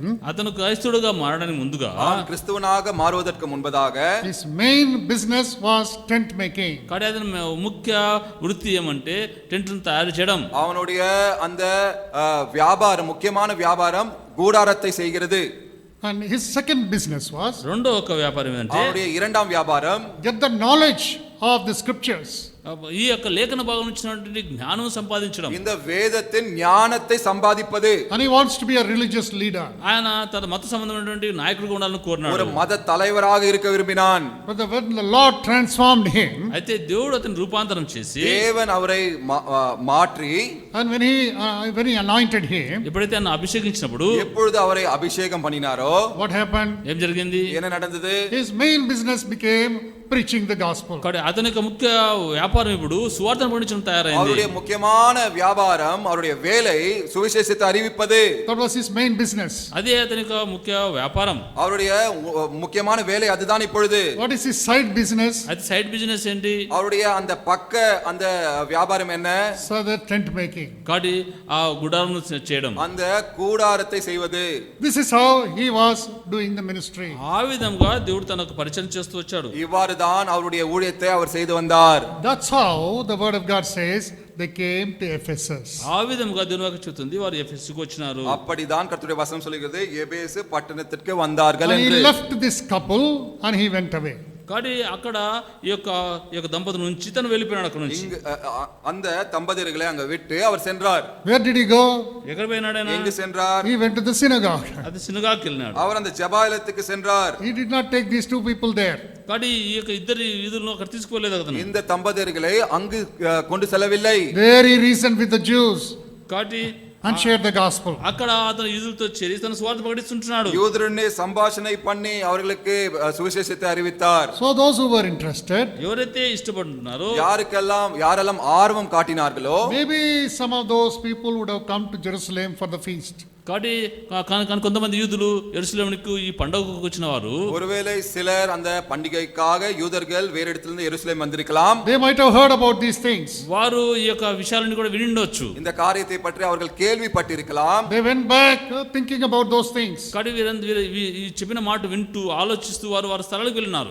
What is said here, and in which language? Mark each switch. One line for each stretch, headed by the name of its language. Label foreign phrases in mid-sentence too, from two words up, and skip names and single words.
Telugu: అతను క్రైస్తవుడుగా మారడానికి ముందుగా
Tamil: கிறிஸ்துவனாக மாறுவதற்கு முன்பதாக
English: his main business was tent making.
Telugu: కానీ అతని ముఖ్య వృత్తి ఏమంటే టెంట్లను తయారు చేయడం.
Tamil: அவனுடைய அந்த வியாபாரம், முக்கியமான வியாபாரம் கூடாரத்தை செய்கிறது.
English: And his second business was
Telugu: రెండో ఒక వ్యాపారం ఏంటంటే
Tamil: அவனுடைய இரண்டாம் வியாபாரம்
English: get the knowledge of the scriptures.
Telugu: ఈ యొక్క లేఖన భాగం ఇచ్చినటువంటి జ్ఞానం సంపాదించడం,
Tamil: இந்த வேதத்தின் ஞானத்தை சம்பாதிப்பது.
English: And he wants to be a religious leader.
Telugu: ఆయన తన మత సంబంధమైనటువంటి నాయకుడిగా ఉండాలని
Tamil: ஒரு
Telugu: కోరినాడు.
Tamil: மத தலைவராக இருக்க விரும்பினான்.
English: But when the Lord transformed him,
Telugu: అయితే దేవుడు అతని రూపాంతరం చేసి
Tamil: தேவன் அவரை மாற்றி,
English: and when he anointed him,
Telugu: ఎప్పుడైతే ఆయన అభిషేకించినప్పుడు
Tamil: எப்பொழுது அவரை அபிஷேகம் பண்ணினாரோ
English: what happened?
Telugu: ఏం జరిగింది?
Tamil: என்ன நடந்தது?
English: His main business became preaching the gospel.
Telugu: కాబట్టి అతని యొక్క ముఖ్య వ్యాపారం ఇప్పుడు సువార్తను ప్రకటించడం తయారైంది.
Tamil: அவருடைய முக்கியமான வியாபாரம், அவருடைய வேலை சுவிசேஷத்தை அறிவிப்பது.
English: That was his main business.
Telugu: అదే అతని యొక్క ముఖ్య వ్యాపారం.
Tamil: அவருடைய முக்கியமான வேலை அதுதான் இப்பொழுது.
English: What is his side business?
Telugu: అది
English: side business
Telugu: ఏంటి?
Tamil: அவருடைய அந்த பக்க அந்த வியாபாரம் என்ன?
English: So the tent making.
Telugu: కాబట్టి ఆ గుడారం చేయడం,
Tamil: அந்த கூடாரத்தை செய்வது.
English: This is how he was doing the ministry.
Telugu: ఆ విధంగా దేవుడు తనకు పరిచయం చేస్తూ వచ్చాడు.
Tamil: இவ்வாறு தான் அவருடைய ஊழியத்தை அவர் செய்து வந்தார்.
English: That's how the word of God says they came to Ephesus.
Telugu: ఆ విధంగా దేవుని వాక్యం చెప్తుంది వారు ఎఫెసుకు వచ్చినారు.
Tamil: அப்படிதான் கர்த்தருடைய வசனம் சொல்கிறது, எபேசு பட்டணத்திற்கு வந்தார்கள்
English: And he
Tamil: என்று.
English: left this couple and he went away.
Telugu: కాబట్టి అక్కడ ఈ యొక్క దంపతుల నుంచి తను వెళ్ళిపోయినాడు అక్కడ నుంచి.
Tamil: இங்கு அந்த தம்பதியர்களை அங்க விட்டு அவர் சென்றார்.
English: Where did he go?
Telugu: ఎక్కడ పోయినాడు ఆయన?
Tamil: எங்கு சென்றார்?
English: He went to the synagogue.
Telugu: అది సినగాకి వెళ్ళినాడు.
Tamil: அவர் அந்த ஜெபாலயத்துக்கு சென்றார்.
English: He did not take these two people there.
Telugu: కాబట్టి ఈ యొక్క ఇద్దరు యూదులను అక్కడ తీసుకోలేదు అతను.
Tamil: இந்த தம்பதியர்களை அங்கு கொண்டு செல்லவில்லை.
English: There he reasoned with the Jews
Telugu: కాబట్టి
English: and shared the gospel.
Telugu: అక్కడ అతను యూదులతో చేరి తన స్వార్థ ప్రకటిస్తుంటున్నాడు.
Tamil: யூதருடனே సంభాషణை பண்ணி அவர்களுக்கு சுவிசேஷத்தை அறிவித்தார்.
English: So those who were interested,
Telugu: ఎవరైతే ఇష్టపడుతున్నారో,
Tamil: யாரெல்லாம் ஆர்வம் காட்டினார்களோ,
English: maybe some of those people would have come to Jerusalem for the feast.
Telugu: కాబట్టి కొంతమంది యూదులు యెరూషలేముకు ఈ పండుగకు వచ్చిన వారు,
Tamil: ஒருவேளை சிலர் அந்த பண்டிகைக்காக யூதர்கள் வேறு இடத்திலிருந்து எருசலேம் வந்திருக்கலாம்.
English: They might have heard about these things.
Telugu: వారు ఈ యొక్క విషయాలను కూడా వినిండొచ్చు.
Tamil: இந்த காரியத்தை பற்றி அவர்கள் கேள்விப்பட்டிருக்கலாம்.
English: They went back thinking about those things.
Telugu: కాబట్టి ఈ చెప్పిన మాట వింటూ ఆలోచిస్తూ వారు స్థలాలకు వెళ్ళినారు.